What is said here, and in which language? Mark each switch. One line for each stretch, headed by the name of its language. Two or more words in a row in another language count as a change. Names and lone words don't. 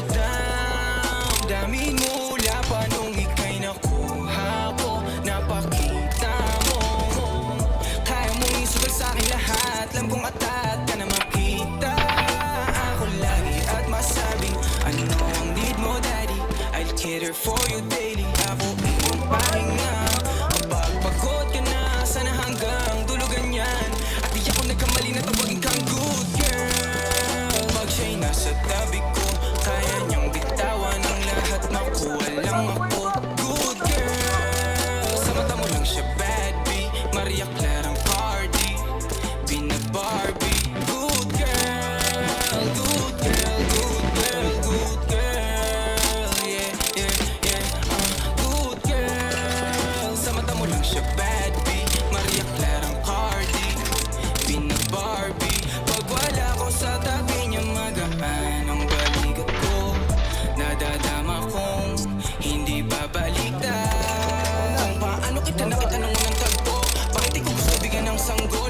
Filipino: Damdamin mo mula pa nung ika'y nakuha ko. Napakita mo kaya mong isugal sa'kin lahat. Alam kong atat ka na makita ako lagi at masabing ano ang need mo, daddy.
English: I'll cater for you daily.
Filipino: Ako iyong pahinga kapag pagod ka na. Sana hanggang tulugan yan. At di ako nagkamali na tawagin kang
English: good girl.
Filipino: Pag siya'y nasa tabi ko, kaya niyang bitawan ang lahat. Makuha lang ako.
English: Good girl,
Filipino: sa mata mo lang siya
English: bad B.
Filipino: Maria Clara ang party, Barbie.
English: Good girl, good girl, good girl, good girl. Yeah, yeah, yeah. Good girl,
Filipino: sa mata mo lang siya
English: bad B.
Filipino: Maria Clara ang party, Barbie. Pag wala ko sa tabi niya, magaan ang balikat ko. Nadadama kong hindi babaliktad. Paano kita nakita nung unang tagpo? Bakit di ko gusto bigyan ng sanggol?